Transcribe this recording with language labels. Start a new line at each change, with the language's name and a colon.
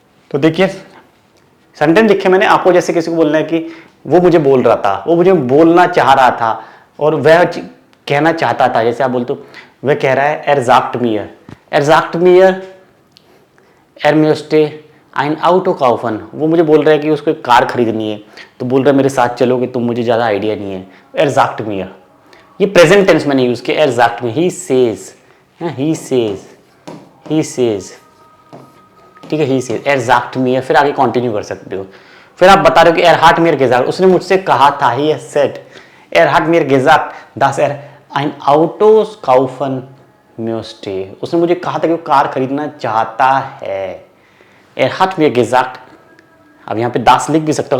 Hindi: तो देखिए सेंटेंस लिखे मैंने आपको. जैसे किसी को बोलना है कि वो मुझे बोल रहा था, वो मुझे बोलना चाह रहा था और वह कहना चाहता था. जैसे आप बोलते हो वह कह रहा है
German: er sagt mir er möchte ein Auto kaufen.
Hindi: वो मुझे बोल रहा है कि उसको एक कार खरीदनी है, तो बोल रहा है मेरे साथ चलोगे, तुम मुझे ज़्यादा आइडिया नहीं है.
German: er sagt mir,
Hindi: ये प्रेजेंट टेंस मैंने यूज़ किया.
German: er sagt mir,
English: he says,
Hindi: ठीक है,
English: he says,
German: er sagt mir.
Hindi: फिर आगे कंटिन्यू कर सकते हो.
German: फिर आप बता रहे हो कि er hat mir gesagt,
Hindi: उसने मुझसे कहा था,
English: he has said,
German: er hat mir gesagt, dass er ein Auto kaufen möchte.
Hindi: उसने मुझे कहा था कि वो कार खरीदना चाहता है.
German: er hat mir gesagt,
Hindi: अब यहाँ पे दास लिख भी सकते हो.